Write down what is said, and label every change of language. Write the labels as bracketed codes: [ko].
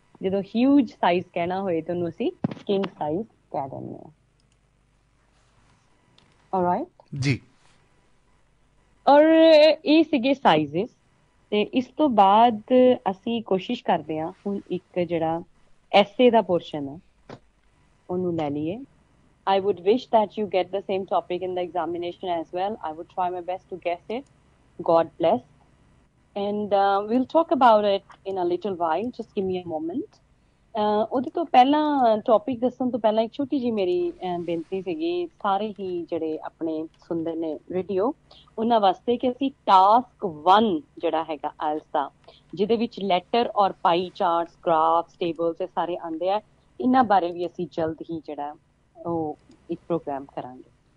[pa] ਜਦੋਂ huge size ਕਹਿਣਾ ਹੋਏ ਤਾਂ ਉਹਨੂੰ ਅਸੀਂ ਕਿੰਗ ਸਾਈਜ਼ ਕਹਿ ਦਿੰਦੇ ਹਾਂ। ਆਲਰਾਈਟ ਜੀ। ਔਰ ਇਹ ਸੀਗੇ ਸਾਈਜ਼ਸ। ਤੇ ਇਸ ਤੋਂ ਬਾਅਦ ਅਸੀਂ ਕੋਸ਼ਿਸ਼ ਕਰਦੇ ਹਾਂ ਹੁਣ ਇੱਕ ਜਿਹੜਾ ਐਸੇ ਦਾ ਪੋਰਸ਼ਨ ਹੈ ਉਹਨੂੰ ਲੈ ਲਈਏ। [en] I would wish that you get the same topic in the examination as well. I would try my best to guess it. God bless. And we'll talk about it in a little while. Just give me a moment. [pa] ਉਹਦੇ ਤੋਂ ਪਹਿਲਾਂ topic ਦੱਸਣ ਤੋਂ ਪਹਿਲਾਂ ਇੱਕ ਛੋਟੀ ਜਿਹੀ ਮੇਰੀ ਬੇਨਤੀ ਸੀਗੀ ਸਾਰੇ ਹੀ ਜਿਹੜੇ ਆਪਣੇ ਸੁਣਦੇ ਨੇ ਰੇਡੀਓ, ਉਹਨਾਂ ਵਾਸਤੇ ਕਿ ਅਸੀਂ ਟਾਸਕ 1 ਜਿਹੜਾ ਹੈਗਾ ਆਇਲਸ ਦਾ, ਜਿਹਦੇ ਵਿੱਚ ਲੈਟਰ ਔਰ ਪਾਈ ਚਾਰਟਸ, ਗ੍ਰਾਫਸ, ਟੇਬਲਸ ਇਹ ਸਾਰੇ ਆਉਂਦੇ ਆ, ਇਹਨਾਂ ਬਾਰੇ ਵੀ ਅਸੀਂ ਜਲਦ ਹੀ ਜਿਹੜਾ ਉਹ ਇੱਕ ਪ੍ਰੋਗਰਾਮ ਕਰਾਂਗੇ।